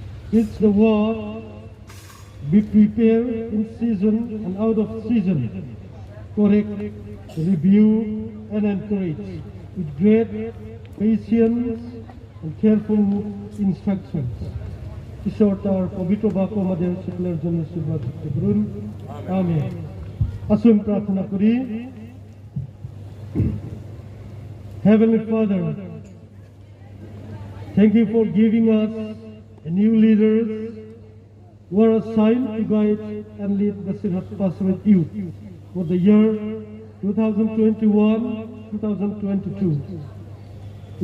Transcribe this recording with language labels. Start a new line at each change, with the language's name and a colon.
English: Teach the word, be prepared in season and out of season, correct, rebuke, and encourage with great patience and careful instructions.
Bangla: ঈশ্বর তার পবিত্র বাক্য আমাদের সকলের জন্য আশীর্বাদ করুন। আমেন। আসুন প্রার্থনা করি।
English: Heavenly Father, thank you for giving us a new leaders who are assigned to guide and lead the Sinhat Pastorate Youth for the year 2021-2022.